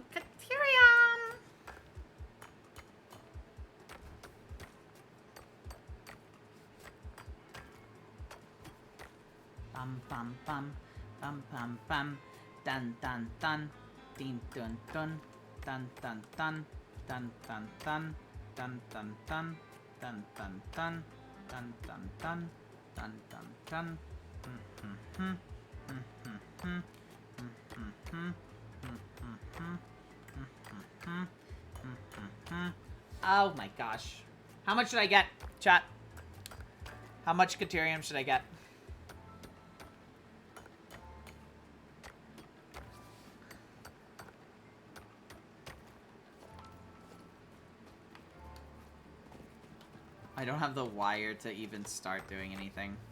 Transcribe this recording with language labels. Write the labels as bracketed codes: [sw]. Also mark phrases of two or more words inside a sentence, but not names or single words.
[en] Caterium. Bum bum bum bum bum bum dun dun dun din dun dun dun dun dun dun dun dun dun dun dun dun dun dun dun dun dun dun dun dun. Oh my gosh. How much should I get, chat? How much Caterium should I get? I don't have the wire to even start doing anything.